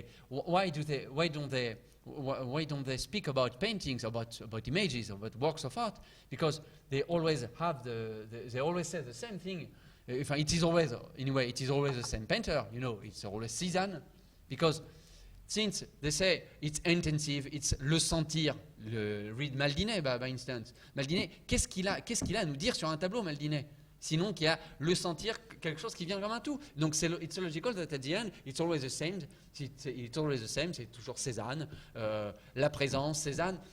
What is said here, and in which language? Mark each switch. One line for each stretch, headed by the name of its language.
English: Why don't they speak about paintings, about images, about works of art? Because they always have they always say the same thing. It is always the same painter. You know, it's always Cézanne, because since they say it's intensive, it's le sentir. Read Maldinet, by instance.
French: Maldinet, qu'est-ce qu'il a à nous dire sur un tableau, Maldinet? Sinon qu'il y a le sentir, quelque chose qui vient comme un tout.
English: Donc it's logical that at the end, it's always the same. It's always the same.
French: C'est toujours Cézanne, la présence, Cézanne.